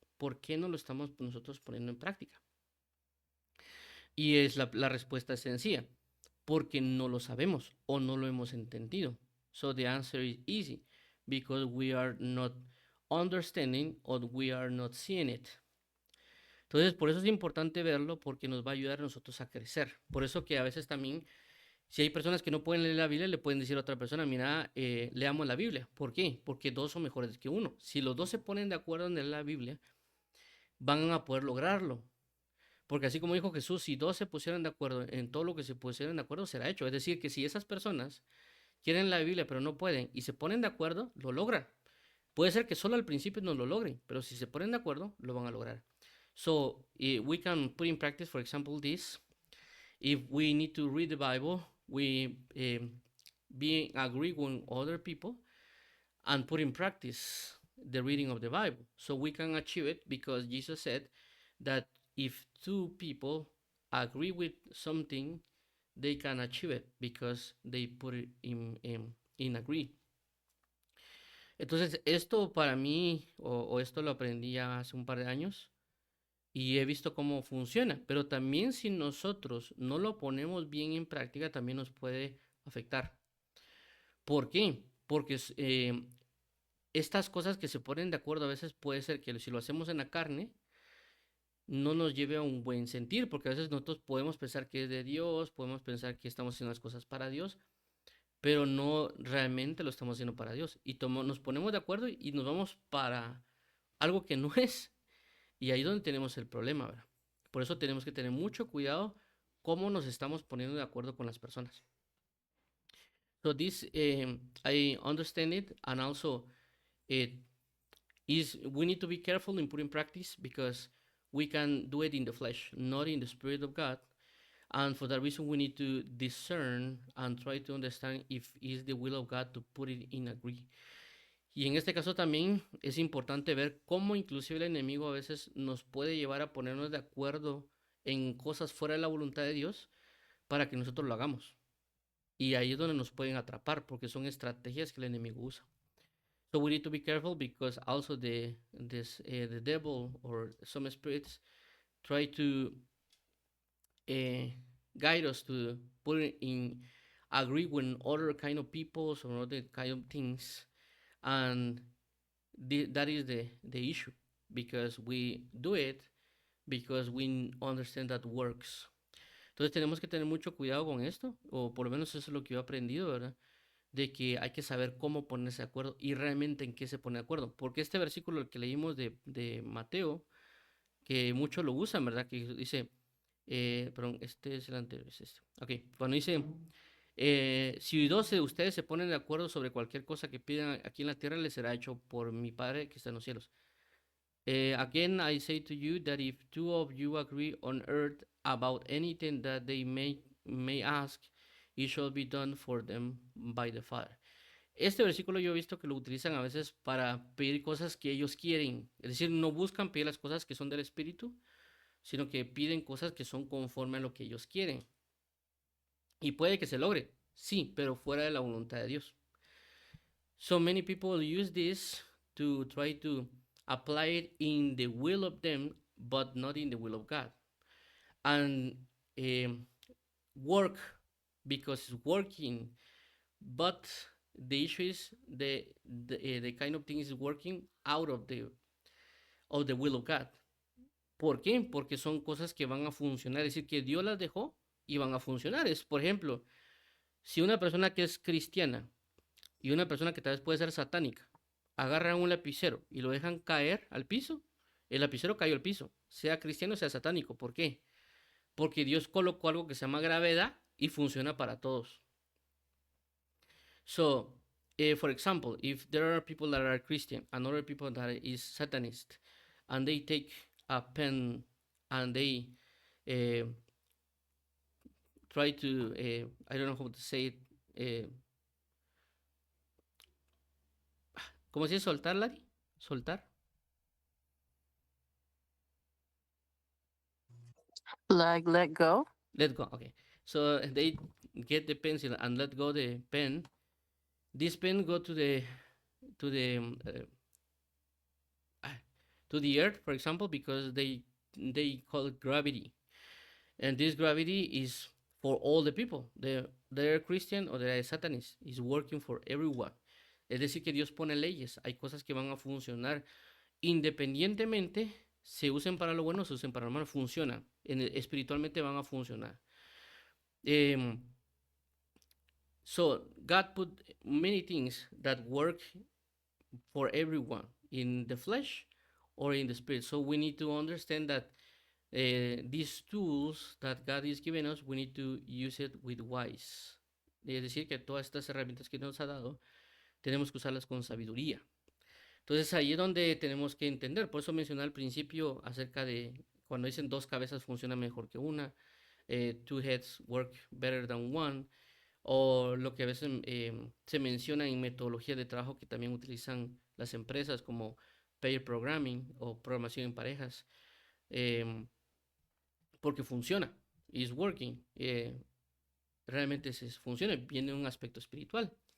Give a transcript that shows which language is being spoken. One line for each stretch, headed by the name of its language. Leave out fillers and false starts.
Spanish: ¿Por qué no lo estamos nosotros poniendo en práctica? Y es la respuesta es sencilla, porque no lo sabemos o no lo hemos entendido.
English: So the answer is easy, because we are not understanding or we are not seeing it.
Spanish: Entonces, por eso es importante verlo, porque nos va a ayudar a nosotros a crecer. Por eso que a veces también, si hay personas que no pueden leer la Biblia, le pueden decir a otra persona, mira, leamos la Biblia. ¿Por qué? Porque dos son mejores que uno. Si los dos se ponen de acuerdo en leer la Biblia, van a poder lograrlo. Porque así como dijo Jesús, si dos se pusieran de acuerdo en todo lo que se pusieran de acuerdo, será hecho. Es decir, que si esas personas quieren la Biblia pero no pueden y se ponen de acuerdo, lo logran. Puede ser que solo al principio no lo logren, pero si se ponen de acuerdo, lo van a lograr.
English: So we can put in practice, for example, this. If we need to read the Bible, we be agree with other people and put in practice the reading of the Bible. So we can achieve it because Jesus said that if two people agree with something, they can achieve it because they put it in agree.
Spanish: Entonces, esto para mí, o esto lo aprendí ya hace un par de años y he visto cómo funciona, pero también si nosotros no lo ponemos bien en práctica, también nos puede afectar. ¿Por qué? Porque estas cosas que se ponen de acuerdo a veces puede ser que si lo hacemos en la carne, no nos lleve a un buen sentir, porque a veces nosotros podemos pensar que es de Dios, podemos pensar que estamos haciendo las cosas para Dios, pero no realmente lo estamos haciendo para Dios. Y nos ponemos de acuerdo y nos vamos para algo que no es. Y ahí es donde tenemos el problema, ¿verdad? Por eso tenemos que tener mucho cuidado cómo nos estamos poniendo de acuerdo con las personas.
English: So this, I understand it, and also it we need to be careful in putting practice because we can do it in the flesh, not in the spirit of God. And for that reason, we need to discern and try to understand if it's the will of God to put it in agree.
Spanish: Y en este caso también es importante ver cómo inclusive el enemigo a veces nos puede llevar a ponernos de acuerdo en cosas fuera de la voluntad de Dios para que nosotros lo hagamos. Y ahí es donde nos pueden atrapar porque son estrategias que el enemigo usa.
English: So we need to be careful because also the devil or some spirits try to guide us to put it in agree with other kind of peoples or other kind of things, and that is the issue because we do it because we understand that works.
Spanish: Entonces tenemos que tener mucho cuidado con esto, o por lo menos eso es lo que yo he aprendido, ¿verdad? De que hay que saber cómo ponerse de acuerdo y realmente en qué se pone de acuerdo. Porque este versículo que leímos de Mateo, que muchos lo usan, ¿verdad? Que dice, perdón, este es el anterior, es este. Ok, cuando dice, si dos de ustedes se ponen de acuerdo sobre cualquier cosa que pidan aquí en la tierra, les será hecho por mi Padre que está en los cielos.
English: Again, I say to you that if two of you agree on earth about anything that they may ask, it shall be done for them by the Father.
Spanish: Este versículo yo he visto que lo utilizan a veces para pedir cosas que ellos quieren. Es decir, no buscan pedir las cosas que son del Espíritu, sino que piden cosas que son conforme a lo que ellos quieren. Y puede que se logre, sí, pero fuera de la voluntad de Dios.
English: So many people use this to try to apply it in the will of them, but not in the will of God. And work because it's working, but the issue is the kind of thing is working out of the will of God.
Spanish: ¿Por qué? Porque son cosas que van a funcionar, es decir, que Dios las dejó y van a funcionar. Es, por ejemplo, si una persona que es cristiana y una persona que tal vez puede ser satánica agarran un lapicero y lo dejan caer al piso, el lapicero cayó al piso, sea cristiano o sea satánico. ¿Por qué? Porque Dios colocó algo que se llama gravedad y funciona para todos.
English: So, for example, if there are people that are Christian and other people that is Satanist, and they take a pen and they uh, try to, I don't know how to say it,
Spanish: ¿cómo se dice soltar, Larry? Soltar.
English: Like let go. Let go. Okay. So they get the pencil and let go the pen. This pen go to the to the to the earth, for example, because they call it gravity, and this gravity is for all the people. They're Christian or they're Satanist. Is working for everyone.
Spanish: Es decir, que Dios pone leyes. Hay cosas que van a funcionar independientemente, se usen para lo bueno, se usen para lo malo, funciona. Espiritualmente van a funcionar.
English: So God put many things that work for everyone in the flesh or in the spirit. So we need to understand that these tools that God is giving us, we need to use it with wise.
Spanish: Es decir, que todas estas herramientas que nos ha dado, tenemos que usarlas con sabiduría. Entonces ahí es donde tenemos que entender. Por eso mencioné al principio acerca de cuando dicen dos cabezas funciona mejor que una,
English: two heads work better than one,
Spanish: o lo que a veces se menciona en metodología de trabajo que también utilizan las empresas como pair programming o programación en parejas, porque funciona,
English: is working,
Spanish: realmente funciona, viene un aspecto espiritual.